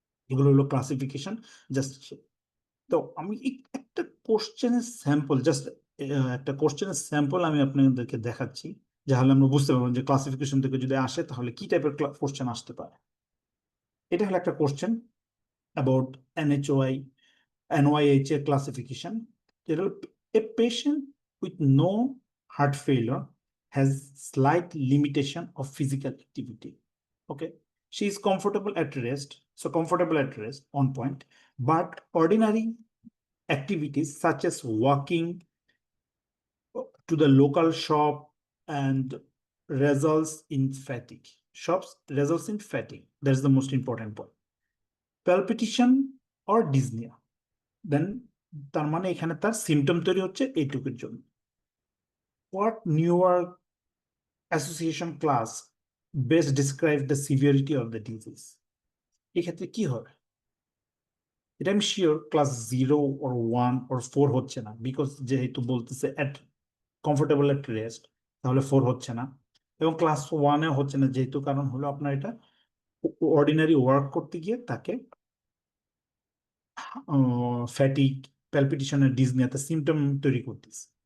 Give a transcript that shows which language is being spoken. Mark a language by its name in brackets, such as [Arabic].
[Bangla] এগুলো হলো classification. Just তো আমি একটা কোশ্চেনের স্যাম্পল, জাস্ট একটা কোশ্চেনের স্যাম্পল আমি আপনাদেরকে দেখাচ্ছি, যাহলে আমরা বুঝতে পারবো যে ক্লাসিফিকেশন থেকে যদি আসে তাহলে কি টাইপের কোশ্চেন আসতে পারে। এটা হলো একটা question about এনএইচওআই NYHA classification. [English] A patient with no heart failure has slight limitation of physical activity. Okay, she is comfortable at rest, so comfortable at rest on point, but ordinary activities such as walking to the local shop and results in fatigue. Shops results in fatigue. That's the most important point. Palpitation or dyspnea. [Bangla] দেন তার মানে এখানে তার symptom তৈরি হচ্ছে এইটুকুর জন্য। [English] What New York association class best describe the severity of the disease. [Bangla] এক্ষেত্রে কি হবে, এটা আমি শিওর ক্লাস 0 or 1 or 4 হচ্ছে না, বিকজ যেহেতু বলতেছে [English] at comfortable at rest, [Bangla] তাহলে 4 হচ্ছে না, এবং ক্লাস 1-এ হচ্ছে না যেহেতু, কারণ হলো আপনার এটা অর্ডিনারি ওয়ার্ক করতে গিয়ে তাকে ফ্যাটিক, প্যালপিটেশনের, ডিজনিয়াতে সিমটম তৈরি করতেছে।